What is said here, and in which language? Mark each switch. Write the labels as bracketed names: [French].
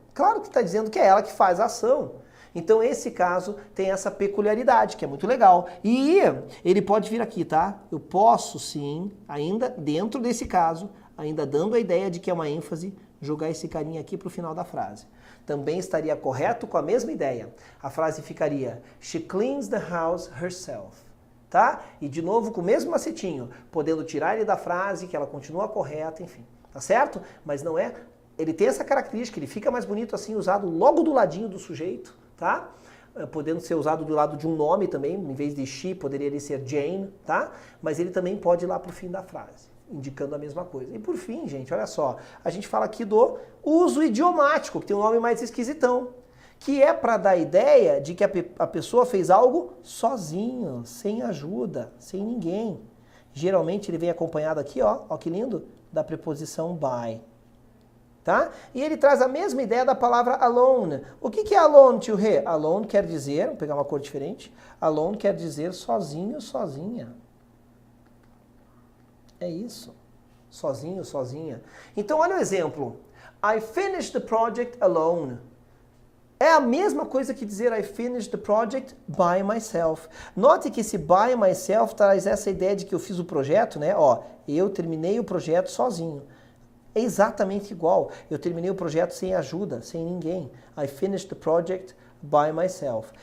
[Portuguese] Claro que está dizendo que é ela que faz a ação. Então esse caso tem essa peculiaridade, que é muito legal. E ele pode vir aqui, tá? Eu posso sim, ainda dentro desse caso, ainda dando a ideia de que é uma ênfase, jogar esse carinha aqui para o final da frase. Também estaria correto com a mesma ideia. A frase ficaria, [English] she cleans the house herself. [Portuguese] Tá? E de novo com o mesmo macetinho, podendo tirar ele da frase, que ela continua correta, enfim. Tá certo? Mas não é... Ele tem essa característica, ele fica mais bonito assim, usado logo do ladinho do sujeito, tá? Podendo ser usado do lado de um nome também, em vez de she, poderia ele ser Jane, tá? Mas ele também pode ir lá pro fim da frase, indicando a mesma coisa. E por fim, gente, olha só, a gente fala aqui do uso idiomático, que tem um nome mais esquisitão, que é para dar a ideia de que a pessoa fez algo sozinho, sem ajuda, sem ninguém. Geralmente ele vem acompanhado aqui, ó que lindo, da preposição by. Tá? E ele traz a mesma ideia da palavra alone. O que é alone, tio Rê? Alone quer dizer, vou pegar uma cor diferente, alone quer dizer sozinho, sozinha. É isso. Sozinho, sozinha. Então olha o exemplo. [English] I finished the project alone. [Portuguese] É a mesma coisa que dizer [English] I finished the project by myself. [Portuguese] Note que esse by myself traz essa ideia de que eu fiz o projeto, né? Ó, eu terminei o projeto sozinho. É exatamente igual. Eu terminei o projeto sem ajuda, sem ninguém. [English] I finished the project by myself.